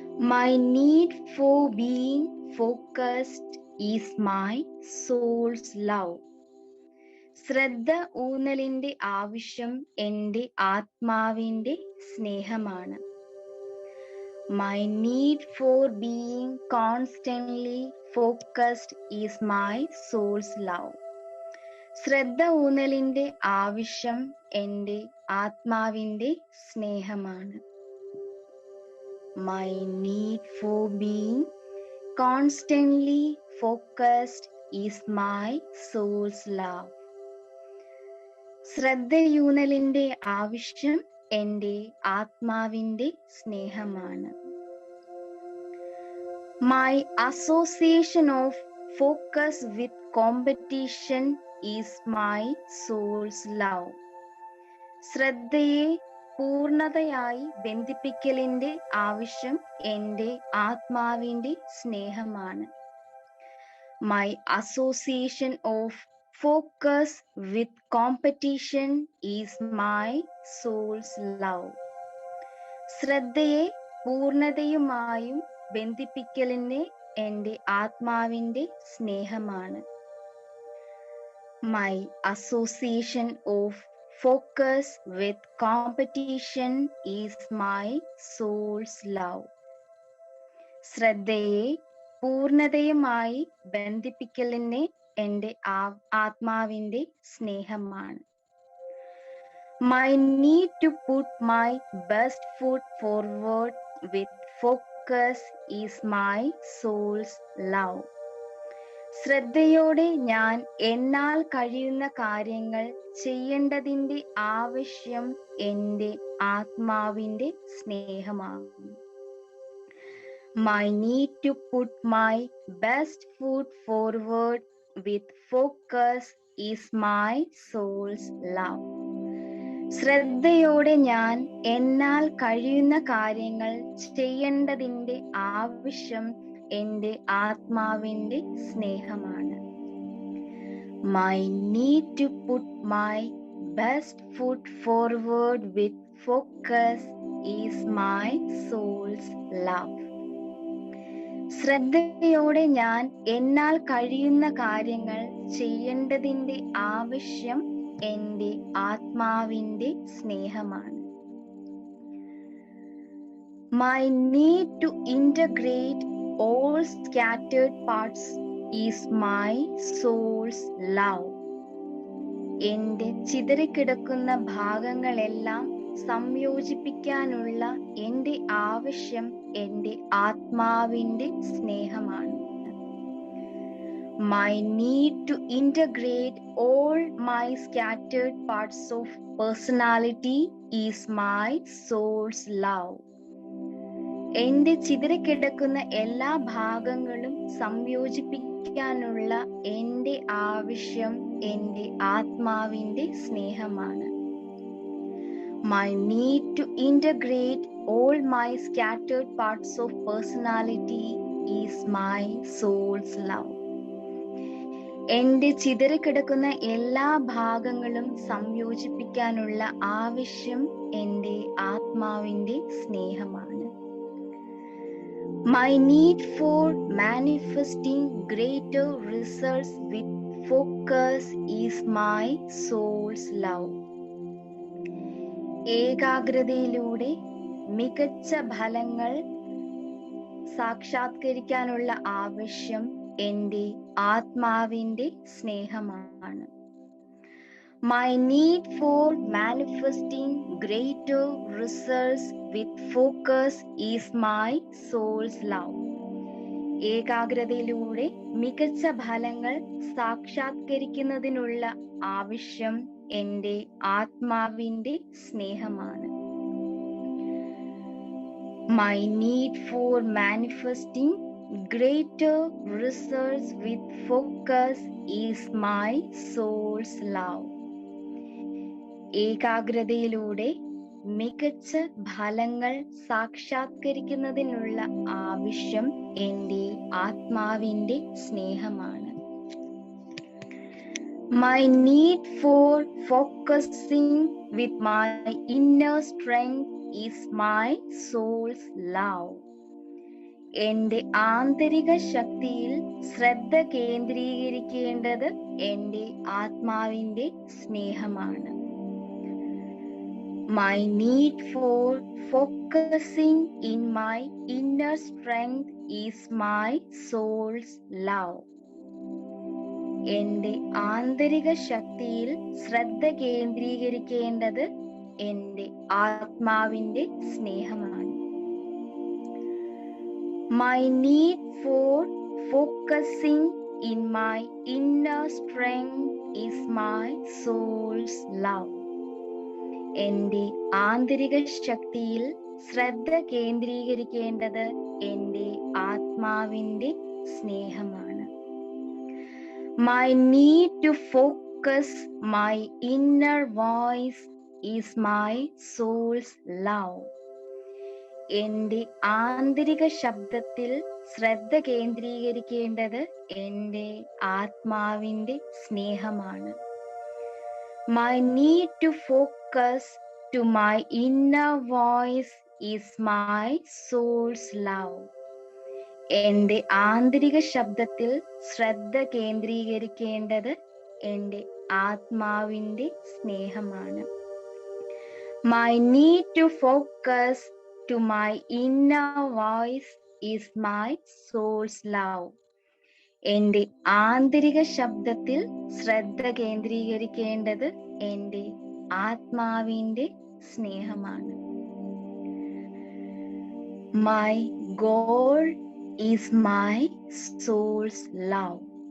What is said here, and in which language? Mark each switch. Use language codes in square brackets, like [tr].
[en] My need for being focused is my soul's love. [ml] ശ്രദ്ധ ഊന്നലിന്റെ ആവശ്യം എൻ്റെ ആത്മാവിൻ്റെ സ്നേഹമാണ്. [en] My need for being constantly focused is my soul's love. [ml] ശ്രദ്ധ ഊന്നലിന്റെ ആവശ്യം എൻ്റെ ആത്മാവിൻ്റെ സ്നേഹമാണ്. [en] My need for being constantly focused is my soul's love. [ml] ശ്രദ്ധയൂന്നലിന്റെ ആവശ്യം എൻ്റെ ആത്മാവിൻ്റെ സ്നേഹമാണ്. [en] My association of focus with competition is my soul's love. [ml] ശ്രദ്ധയെ പൂർണ്ണതയായി ബന്ധിപ്പിക്കലിന്റെ ആവശ്യം എൻ്റെ ആത്മാവിൻ്റെ സ്നേഹമാണ്. [en] My association of focus with competition is my soul's love. [ml] ശ്രദ്ധയെ പൂർണ്ണതയുമായും ബന്ധിപ്പിക്കലിന് എൻ്റെ ആത്മാവിൻ്റെ സ്നേഹമാണ്. [en] My association of focus with competition is my soul's love. [ml] ശ്രദ്ധയെ പൂർണ്ണതയുമായി ബന്ധിപ്പിക്കലിന് എൻ്റെ ആത്മാവിൻ്റെ സ്നേഹമാണ്. [en] My need to put my best foot forward with focus is my soul's love. [ml] ശ്രദ്ധയോടെ ഞാൻ എന്നാൽ കഴിയുന്ന കാര്യങ്ങൾ ചെയ്യേണ്ടതിൻ്റെ ആവശ്യം എൻ്റെ ആത്മാവിൻ്റെ സ്നേഹമാണ്. [en] My need to put my best foot forward with focus is my soul's love. [ml] ശ്രദ്ധയോടെ ഞാൻ എന്നാൽ കഴിയുന്ന കാര്യങ്ങൾ ചെയ്യേണ്ടതിൻ്റെ ആവശ്യം എൻ്റെ ആത്മാവിൻ്റെ സ്നേഹമാണ്. [en] My need to put my best foot forward with focus is my soul's love. [ml] ശ്രദ്ധയോടെ ഞാൻ എന്നാൽ കഴിയുന്ന കാര്യങ്ങൾ ചെയ്യേണ്ടതിൻ്റെ ആവശ്യം എൻ്റെ ആത്മാവിൻ്റെ സ്നേഹമാണ്. [en] My need to integrate all scattered parts is my soul's love. [ml] എൻ്റെ ചിതറിക്കിടക്കുന്ന ഭാഗങ്ങളെല്ലാം സംയോജിപ്പിക്കാനുള്ള എൻ്റെ ആവശ്യം എൻ്റെ ആത്മാവിൻ്റെ സ്നേഹമാണ്. [en] My need to integrate all my scattered parts of personality is my soul's love. [ml] എൻ്റെ ചിതറിക്കിടക്കുന്ന എല്ലാ ഭാഗങ്ങളും സംയോജിപ്പിക്കാനുള്ള എൻ്റെ ആവശ്യം എൻ്റെ ആത്മാവിൻ്റെ സ്നേഹമാണ്. [en] My need to integrate all my scattered parts of personality is my soul's love. [ml] എൻ്റെ ചിതറിക്കിടക്കുന്ന എല്ലാ ഭാഗങ്ങളും സംയോജിപ്പിക്കാനുള്ള ആവശ്യം എൻ്റെ ആത്മാവിൻ്റെ സ്നേഹമാണ്. [en] My need for manifesting greater results with focus is my soul's love. [ml] ഏകാഗ്രതയിലൂടെ മികച്ച ഫലങ്ങൾ സാക്ഷാത്കരിക്കാനുള്ള ആവശ്യം എൻ്റെ ആത്മാവിൻ്റെ സ്നേഹമാണ്. [en] My need for manifesting greater results with focus is my soul's love. [ml] ഏകാഗ്രതയിലൂടെ മികച്ച ഫലങ്ങൾ സാക്ഷാത്കരിക്കുന്നതിനുള്ള ആവശ്യം എൻ്റെ ആത്മാവിൻ്റെ സ്നേഹമാണ്. [en] My need for manifesting greater results with focus is my soul's love. [ml] ഏകാഗ്രതയിലൂടെ മികച്ച ഫലങ്ങൾ സാക്ഷാത്കരിക്കുന്നതിനുള്ള ആവശ്യം എൻ്റെ ആത്മാവിൻ്റെ സ്നേഹമാണ്. [en] My need for focusing with my inner strength is my soul's love. [ml] എൻ്റെ ആന്തരിക ശക്തിയിൽ ശ്രദ്ധ കേന്ദ്രീകരിക്കേണ്ടത് എൻ്റെ ആത്മാവിൻ്റെ സ്നേഹമാണ്. [en] My need for focusing in my inner strength is my soul's love. [ml] എൻ്റെ ആന്തരിക ശക്തിയിൽ ശ്രദ്ധ കേന്ദ്രീകരിക്കേണ്ടത് എൻ്റെ ആത്മാവിൻ്റെ സ്നേഹമാണ്. [en] My need for focusing in my inner strength is my soul's love. [ml] എൻ്റെ ആന്തരിക ശക്തിയിൽ ശ്രദ്ധ കേന്ദ്രീകരിക്കേണ്ടത് എൻ്റെ ആത്മാവിൻ്റെ സ്നേഹമാണ്. [en] My need to focus my inner voice is my soul's love. [ml] എൻ്റെ ആന്തരിക ശബ്ദത്തിൽ ശ്രദ്ധ കേന്ദ്രീകരിക്കേണ്ടത് എൻ്റെ ആത്മാവിൻ്റെ സ്നേഹമാണ്. [en] My need to focus to my inner voice is my soul's love. [ml] എൻ്റെ ആന്തരിക ശബ്ദത്തിൽ ശ്രദ്ധ കേന്ദ്രീകരിക്കേണ്ടത് എൻ്റെ ആത്മാവിൻ്റെ സ്നേഹമാണ്. [en] My need to focus to my inner voice is my soul's love. [ml] എൻ്റെ ആന്തരിക ശബ്ദത്തിൽ ശ്രദ്ധ കേന്ദ്രീകരിക്കേണ്ടത് എൻ്റെ ആത്മാവിൻ്റെ സ്നേഹമാണ്. [en] My goal is my soul's love.